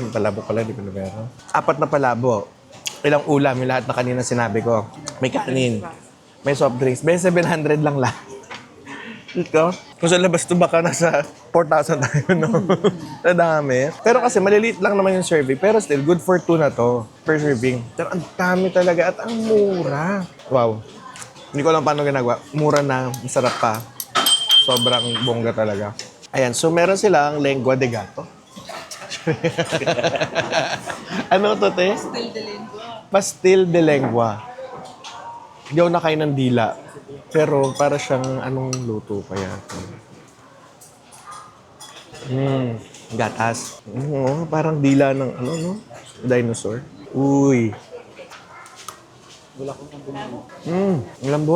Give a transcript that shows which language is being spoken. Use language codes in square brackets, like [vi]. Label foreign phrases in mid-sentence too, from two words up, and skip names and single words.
[tl] May palabok pala, hindi pala meron. 4 na palabok. Ilang ulam, yung lahat na kanina sinabi ko. May kanin. May [en] soft drinks. [tl] May 700 lang lahat. Ito, kung sa labas to baka nasa 4,000 tayo, no? Sa dami. Pero kasi maliliit lang naman yung serving. Pero [en] still, good for 2 [tl] na to [en] per serving. [tl] Pero ang dami talaga at ang mura. Wow. Hindi ko alam paano ginagawa. Mura na, masarap pa. Sobrang bongga talaga. Ayan, so meron silang lengua de gato. Ano to, te? Pastel de lengua. Pastil de lengua. Hindi ako nakain ng dila. Pero para siyang anong luto kaya ito? Gatas. Parang dila ng dinosaur. Uy. Ang lambot.